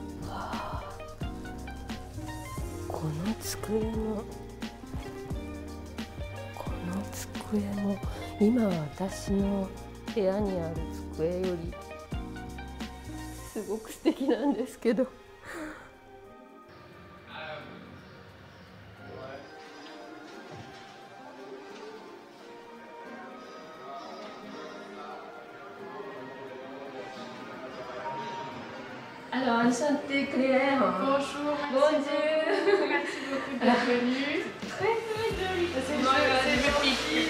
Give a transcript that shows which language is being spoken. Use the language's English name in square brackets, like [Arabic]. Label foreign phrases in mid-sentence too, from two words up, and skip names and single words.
[Japanese] この机も今私の部屋にある机よりすごく素敵なんですけど。 [French] Alors, enchanté Claire. Bonjour, Bonjour. Merci beaucoup d'être venue. Très très joli. C'est magnifique.